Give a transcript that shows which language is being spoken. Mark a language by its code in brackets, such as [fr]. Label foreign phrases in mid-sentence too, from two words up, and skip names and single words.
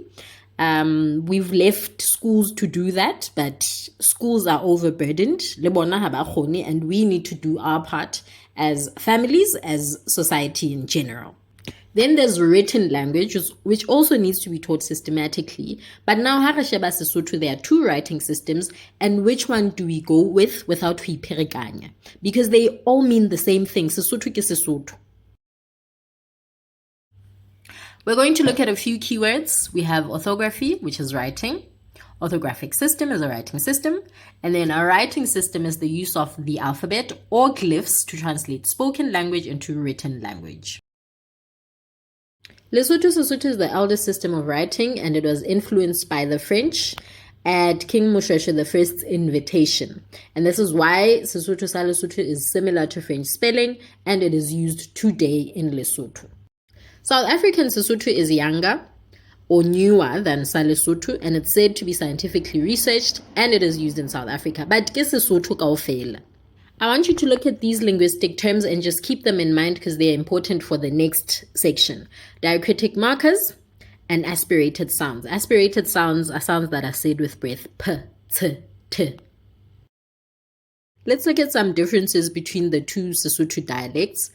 [en] We've left schools to do that, but schools are overburdened, and we need to do our part as families, as society in general. Then there's written language, which also needs to be taught systematically. But now, Sesotho, there are 2 writing systems, and which one do we go with without hiperekanya? Because they all mean the same thing. [st] Sesotho ke Sesotho. [en] We're going to look at a few keywords. We have orthography, which is writing. Orthographic system is a writing system. And then a writing system is the use of the alphabet or glyphs to translate spoken language into written language. Lesotho Sesotho is the eldest system of writing, and it was influenced by the French at King Moshoeshoe I's invitation. And this is why Sesotho sa Lesotho is similar to French spelling, and it is used today in Lesotho. South African Sesotho is younger or newer than Sa Lesotho, and it's said to be scientifically researched, and it is used in South Africa. [st] But ke Sesotho kaofela. [en] I want you to look at these linguistic terms and just keep them in mind because they're important for the next section. Diacritic markers and aspirated sounds. Aspirated sounds are sounds that are said with breath. P, t, t. Let's look at some differences between the 2 Sesotho dialects.